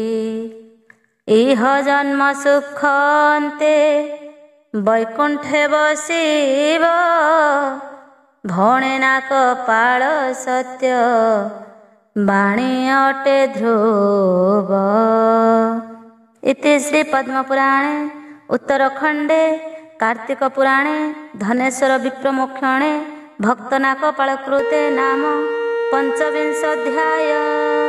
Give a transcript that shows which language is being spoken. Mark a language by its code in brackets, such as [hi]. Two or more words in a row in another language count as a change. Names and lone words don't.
[or] ଇହ ଜନ୍ମ ସୁଖ ଅନ୍ତେ ବୈକୁଣ୍ଠେ ବସିବ ଭଣେ ନାକ ପାଳ ସତ୍ୟ ବାଣୀ ଅଟେ ଧ୍ରୁବ। [sa] ଇତି ଶ୍ରୀ ପଦ୍ମପୁରାଣେ ଉତ୍ତରଖଣ୍ଡେ कार्तिक पुराणे धनेश्वर विप्रमोक्षणे भक्तनाक पाळकृते नाम 5विंशोऽध्याय।